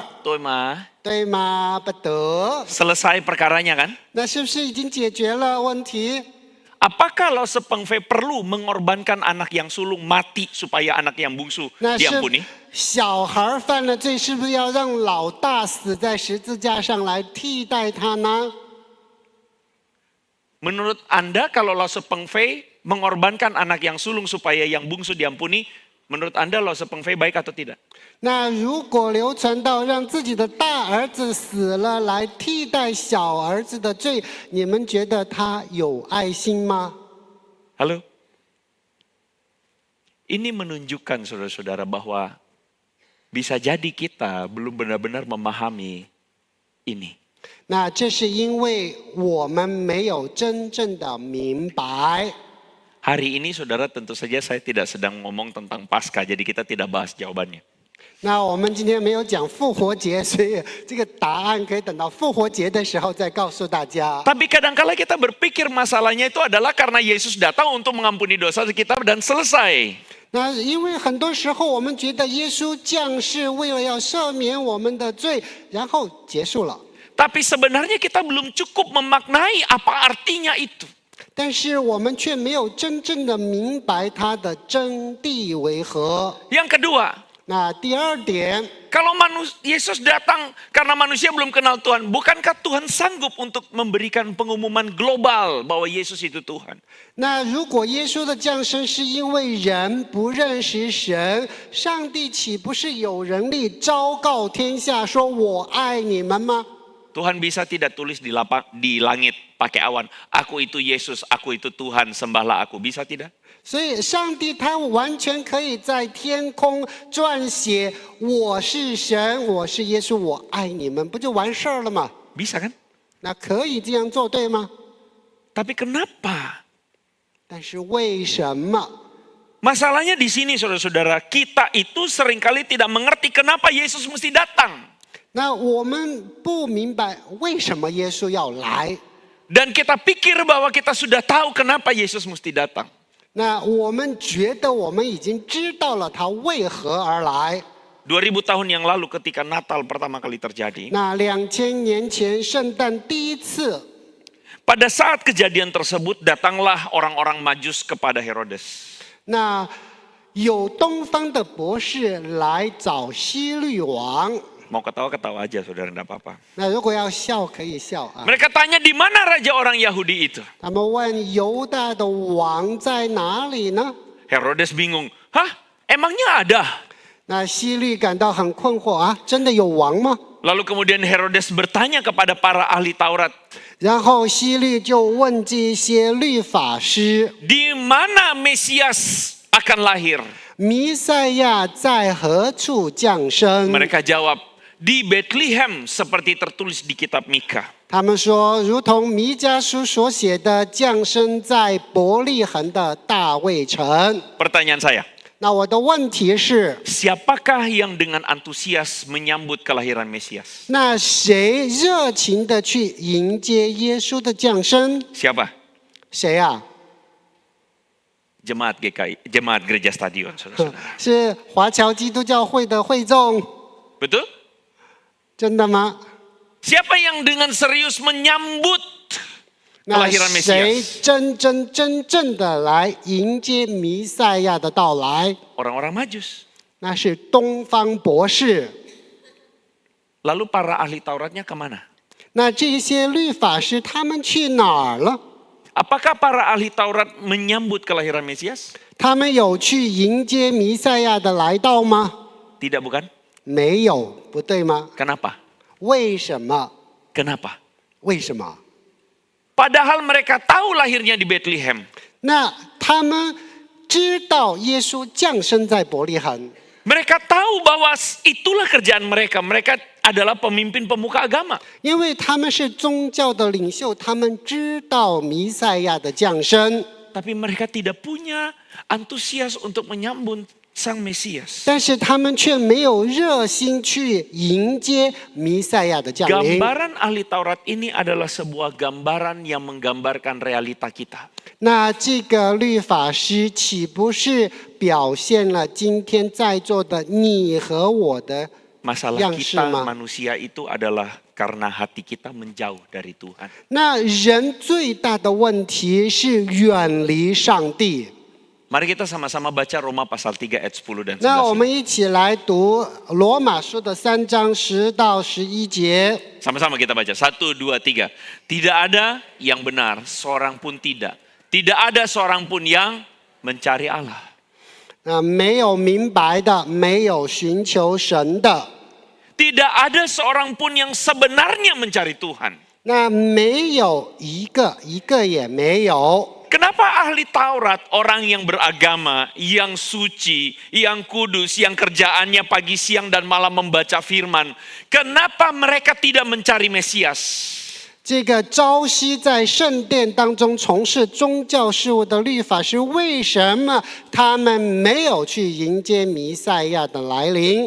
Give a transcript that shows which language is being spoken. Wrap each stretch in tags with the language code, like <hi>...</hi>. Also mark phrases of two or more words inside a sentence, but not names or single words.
<id>Tuh mah,</id> <zh>对吗？不得，</zh> <id>selesai perkaranya kan?</id> <zh>那是不是已经解决了问题？</zh> <id>Apakah Lose Peng Fei perlu mengorbankan anak yang sulung mati supaya anak yang bungsu</id> <zh>那是</zh> <id>diampuni?</id> <zh>小孩犯了罪，是不是要让老大死在十字架上来替代他呢？</zh> <id>Menurut Anda kalau Lose Peng Fei mengorbankan anak yang sulung supaya yang bungsu diampuni, menurut Anda Lose Peng Fei baik atau tidak?</id> <zh>那如果刘传道让自己的大儿子死了来替代小儿子的罪，你们觉得他有爱心吗？</zh> <id>Halo? Ini menunjukkan saudara-saudara bahwa bisa jadi kita belum benar-benar memahami ini.</id> <zh>那这是因为我们没有真正的明白。</zh> <id>Hari ini saudara tentu saja saya tidak sedang ngomong tentang Paskah, jadi kita tidak bahas jawabannya.</id> <zh>那我们今天没有讲复活节，所以这个答案可以等到复活节的时候再告诉大家。</zh> <id>Tapi kadang-kala kita berpikir masalahnya itu adalah karena Yesus datang untuk mengampuni dosa kita dan selesai.</id> <zh>那因为很多时候我们觉得耶稣降世为了要赦免我们的罪，然后结束了。</zh> <id>Tapi sebenarnya kita belum cukup memaknai apa artinya itu.</id> <zh>但是我们却没有真正的明白它的真谛为何。</zh> <id>Yang kedua,</id> <zh>那第二点，</zh> <id>kalau Yesus datang karena manusia belum kenal Tuhan, bukankah Tuhan sanggup untuk memberikan pengumuman global bahwa Yesus itu Tuhan?</id> <zh>那如果耶稣的降生是因为人不认识神，上帝岂不是有能力昭告天下说我爱你们吗？</zh> <id>Tuhan bisa tidak tulis di langit pakai awan, aku itu Yesus, aku itu Tuhan, sembahlah aku. Bisa tidak?</id> <zh>所以上帝他完全可以在天空撰写我是神，我是耶稣，我爱你们，不就完事儿了吗？</zh> <id>Bisa kan?</id> <zh>那可以这样做，对吗？</zh> <id>Tapi kenapa?</id> <zh>但是为什么？</zh> <id>Masalahnya di sini saudara-saudara, kita itu seringkali tidak mengerti kenapa Yesus mesti datang.</id> <zh>那我们不明白为什么耶稣要来。</zh> <id>Dan kita pikir bahwa kita sudah tahu kenapa Yesus mesti datang.</id> <zh>那我们觉得我们已经知道了他为何而来。</zh> <id>2000 tahun yang lalu ketika Natal pertama kali terjadi.</id> <zh>那2000年前圣诞第一次，</zh> <id>Pada saat kejadian tersebut datanglah orang-orang Majus kepada Herodes.</id> <zh>那有东方的博士来找希律王。</zh> <id>Mau ketawa-ketawa aja saudara, enggak apa-apa.</id> <zh>那如果要笑可以笑啊。</zh> <id>Mereka tanya di mana raja orang Yahudi itu?</id> <zh>他们问犹大的王在哪里呢？</zh> <id>Herodes bingung. Hah? Emangnya ada?</id> <zh>那希律感到很困惑啊，真的有王吗？</zh> <id>Lalu kemudian Herodes bertanya kepada para ahli Taurat.</id> <zh>然后希律就问这些律法师，</zh> <id>Di mana Mesias akan lahir?</id> <zh>弥赛亚在何处降生？</zh> <id>Mereka jawab, di Bethlehem seperti tertulis di kitab Mika.</id> <zh>他们说，如同弥迦书所写的，降生在伯利恒的大卫城。</zh> <id>Pertanyaan saya,</id> <zh>那我的问题是，</zh> <id>siapakah yang dengan antusias menyambut kelahiran Mesias?</id> <zh>那谁热情的去迎接耶稣的降生？</zh> <id>Siapa?</id> <zh>谁啊？</zh> <id>Jemaat GKI, Jemaat Gereja Stadion, saudara-saudara.</id> <zh>是华侨基督教会的会众，</zh> <id>Betul?</id> <zh>真的吗？</zh> <id>Siapa yang dengan serius menyambut</id> <zh>那</zh> <id>kelahiran</id> <zh>谁</zh> <id>Mesias?</id> <zh>真正的来迎接弥赛亚的到来？</zh> <id>Orang-orang Majus.</id> <zh>那是东方博士。</zh> <id>Lalu para ahli Tauratnya kemana?</id> <zh>那这些律法师他们去哪儿了？</zh> <id>Apakah para ahli Taurat menyambut kelahiran Mesias?</id> <zh>他们有去迎接弥赛亚的来到吗？</zh> <id>Tidak, bukan?</id> <zh>没有，不对吗？</zh> <id>Kenapa?</id> <zh>为什么？</zh> <id>Kenapa?</id> <zh>为什么？</zh> <id>Padahal mereka tahu lahirnya di Bethlehem.</id> <zh>那他们知道耶稣降生在伯利恒，</zh> <id>Mereka tahu bahwa itulah kerjaan mereka. Mereka adalah pemimpin pemuka agama.</id> <zh>因为他们是宗教的领袖，他们知道弥赛亚的降生，</zh> <id>Tapi mereka tidak punya antusias untuk menyambut sang Mesias.</id> <zh>但是他们却没有热心去迎接弥赛亚的降临。</zh> <id>Gambaran ahli Taurat ini adalah sebuah gambaran yang menggambarkan realita kita.</id> <zh>那这个律法师岂不是表现了今天在座的你和我的</zh> <id>Masalah</id> <zh>样式</zh> <id>kita</id> <zh>吗？</zh> <id>manusia itu adalah karena hati kita menjauh dari Tuhan.</id> <zh>那人最大的问题是远离上帝。</zh> <id>Mari kita sama-sama baca Roma pasal 3 ayat 10 dan</id> <zh>那我</zh> <id>11.</id> <zh>们一起来读罗马书的3章10到11节。</zh> <id>Sama-sama kita baca. 1, 2, 3. Tidak ada yang benar, seorang pun tidak. Tidak ada seorang pun yang mencari Allah.</id> <zh>没有明白的，没有寻求神的，</zh> <id>Tidak ada seorang pun yang sebenarnya mencari Tuhan.</id> <zh>那没有一个也没有。</zh> <id>Kenapa ahli Taurat, orang yang beragama, yang suci, yang kudus, yang kerjaannya pagi, siang, dan malam membaca firman, kenapa mereka tidak mencari Mesias?</id> <zh>这个朝夕在圣殿当中从事宗教事务的律法师，为什么他们没有去迎接弥赛亚的来临？</zh>